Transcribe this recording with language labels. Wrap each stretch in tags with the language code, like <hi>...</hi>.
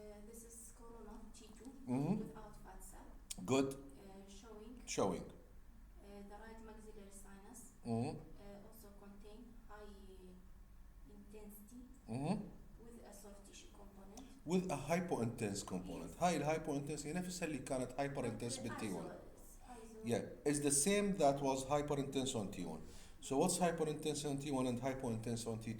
<en>This is corona T2 Mhm. without fat cell. Good. Showing Showing. the right maxillary sinus Mhm. also contain high intensity Mhm. with a soft tissue component. With a hypointense component.</en> <ar>هاي الهايبوintense هي نفسها اللي كانت hyperintense بال T1.</ar> <en>Yeah, it's the same that was hyperintense on T1. So what's hyperintense on T1 and hypointense on T2?</en>